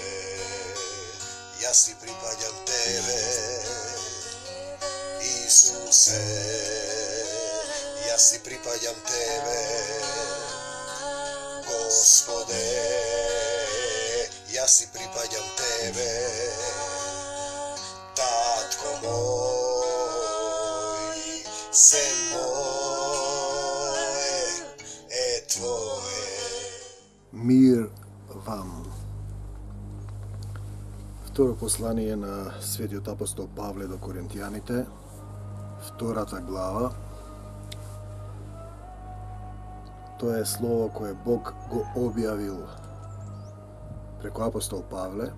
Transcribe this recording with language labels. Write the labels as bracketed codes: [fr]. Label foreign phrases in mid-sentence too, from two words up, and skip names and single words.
[mk] Јас си припаѓам Тебе, Исусе, јас си припаѓам Тебе, Господе, јас си припаѓам Тебе, Татко мој, се мое Твое. Мир вам. Второ послание на светиот апостол Павле до Коринтијаните, втората глава. Тоа е слово кое Бог го објавил преку апостол Павле.